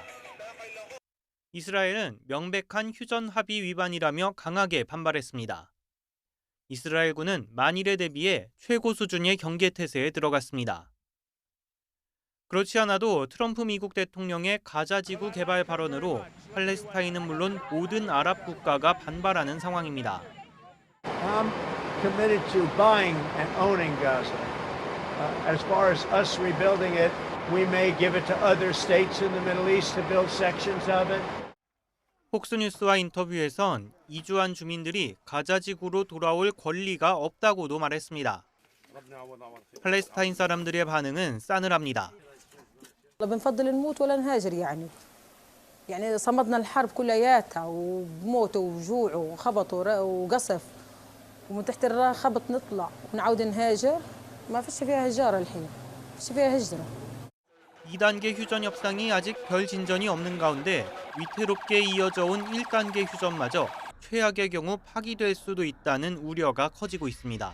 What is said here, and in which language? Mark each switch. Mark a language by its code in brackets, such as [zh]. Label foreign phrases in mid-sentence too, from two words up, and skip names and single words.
[ko] 이스라엘은 명백한 휴전 합의 위반이라며 강하게 반발했습니다. 이스라엘군은 만일에 대비해 최고 수준의 경계태세에 들어갔습니다. 그렇지 않아도 트럼프 미국 대통령의 가자지구 개발 발언으로 팔레스타인은 물론 모든 아랍 국가가 반발하는 상황입니다. [en] I'm committed to buying and owning Gaza. As far as us rebuilding it, we may give it to other states in the Middle East to build sections of it. [ko] 폭스뉴스와 인터뷰에선 이주한 주민들이 가자지구로 돌아올 권리가 없다고도 말했습니다. 팔레스타인 사람들의 반응은 싸늘합니다. [ar] بنفضل نموت ولا نهاجر يعني صمدنا الحرب كلياتها وبموت وجوع وخبط وقصف ومن تحت الخبط نطلع ونعود نهاجر ما فيش فيها هجرة الحين فيش فيها هجرة [ko] 2단계 휴전 협상이 아직 별 진전이 없는 가운데 위태롭게 이어져 온 1단계 휴전마저 최악의 경우 파기될 수도 있다는 우려가 커지고 있습니다.